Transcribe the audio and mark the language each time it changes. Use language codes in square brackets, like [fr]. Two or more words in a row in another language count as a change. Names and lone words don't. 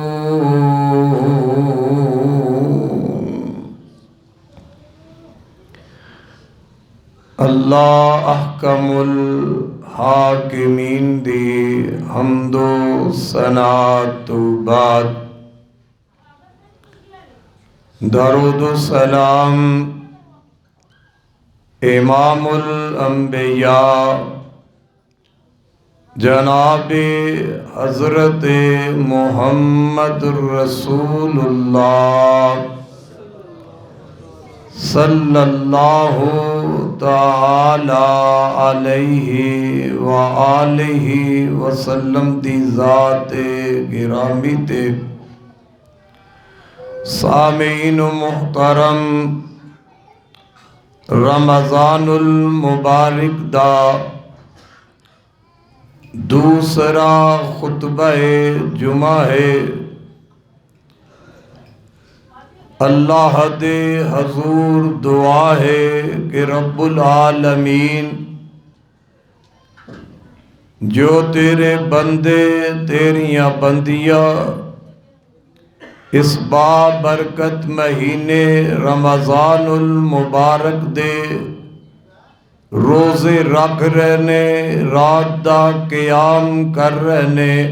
[ar] الله أحكم الحاكمين [pa] دی حمد و ثنا بعد درود سلام [ar] إمام الأنبياء [pa] جناب حضرت محمد رسول اللہ [ar] صلى الله تعالى عليه وآله وسلم [pa] دی ذات گرامی تے. سامعین محترم، رمضان المبارک دا دوسرا خطبۂ جمعہ ہے. اللہ دے حضور دعا ہے کہ [ar] رب العالمين [pa] جو تیرے بندے تیریاں بندیاں اس بابرکت مہینے رمضان المبارک دے روزے رکھ رہے نے، رات دا قیام کر رہے نے.